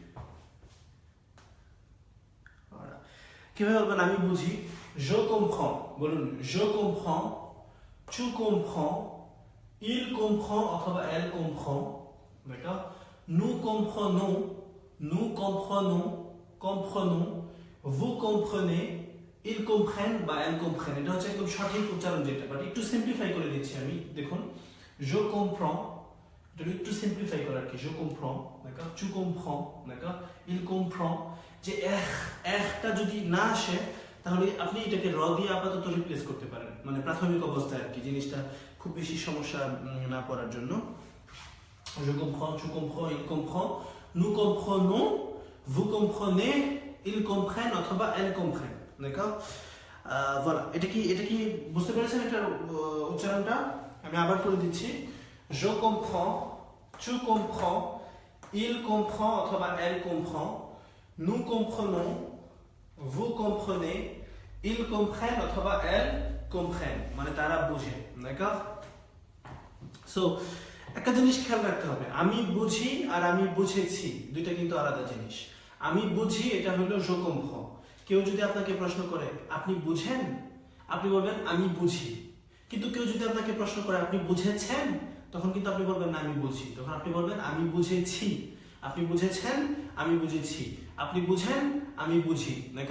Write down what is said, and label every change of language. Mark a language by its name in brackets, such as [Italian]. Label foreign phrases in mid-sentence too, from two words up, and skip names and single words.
[Bangla] কিভাবে বলবেন আমি বুঝি? [French] je comprends, বলুন je comprends, tu comprends, il comprend অথবা elle comprend, d'accord? nous comprenons, nous comprenons, comprenons, vous comprenez, ils comprennent বা elles comprennent। [Bangla] এটা হচ্ছে একদম সঠিক উচ্চারণ যেটা, বাট একটু সিম্পলিফাই করে দিচ্ছি আমি। [French] দেখুন je comprends, [Bangla] এটা একটু সিম্পলিফাই করার কি, [French] je comprends, d'accord? tu comprends, d'accord? il comprend। [Bangla] যে টা যদি না আসে তাহলে আপনি এটাকে র দিয়ে আপাতত রিপ্লেস করতে পারেন, মানে প্রাথমিক অবস্থায় আর কি, জিনিসটা খুব বেশি সমস্যা না পড়ার জন্য। [French] je comprends, tu comprends, il comprend, nous comprenons, vous comprenez, ils comprennent অথবা elles comprennent, d'accord? voilà, [Bangla] এটা কি বুঝতে পেরেছেন এটার উচ্চারণটা? আমি আবার করে দিচ্ছি। [French] je comprends, tu comprends, il comprend অথবা elle comprend, nous comprenons, vous comprenez, ils comprennent অথবা elles comprennent, [Bangla] মানে তারা বুঝে, d'accord? সো একটা জিনিস খেয়াল রাখতে হবে, আমি বুঝি আর আমি বুঝেছি দুইটা কিন্তু আলাদা জিনিস। আমি বুঝি এটা হলো [French] je comprends। [Bangla] কেউ যদি আপনাকে প্রশ্ন করে আপনি বুঝেন, আপনি বলবেন আমি বুঝি। কিন্তু কেউ যদি আপনাকে প্রশ্ন করে আপনি বুঝেছেন, তখন কিন্তু আপনি বলবেন না আমি বুঝি, তখন আপনি বলবেন আমি বুঝেছি। আপনি বুঝেছেন, আমি বুঝেছি। আপনি বুঝেন, আমি বুঝি, দেখো?